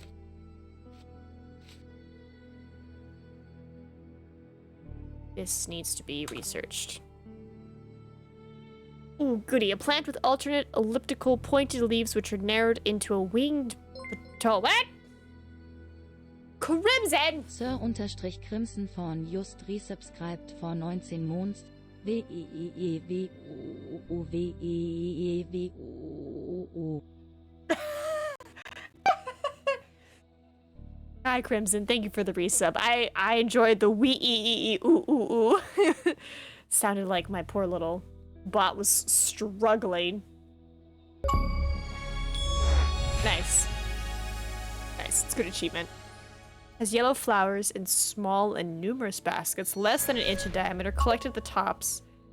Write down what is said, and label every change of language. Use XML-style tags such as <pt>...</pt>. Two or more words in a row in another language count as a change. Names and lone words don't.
<en>This needs to be researched. Ooh, goody. A plant with alternate elliptical pointed leaves which are narrowed into a winged... What? Crimson! Sir-Crimson von just resubscribed for 19 months. V-E-E-V-O-V-E-E-V-O-O. Hi, Crimson. Thank you for the resub. I enjoyed the wee-ee-ee-oo-oo-oo. Sounded like my poor little bot was struggling. Nice. Nice. It's a good achievement. Has yellow flowers in small and numerous baskets, less than an inch in diameter, collected at the tops.</en>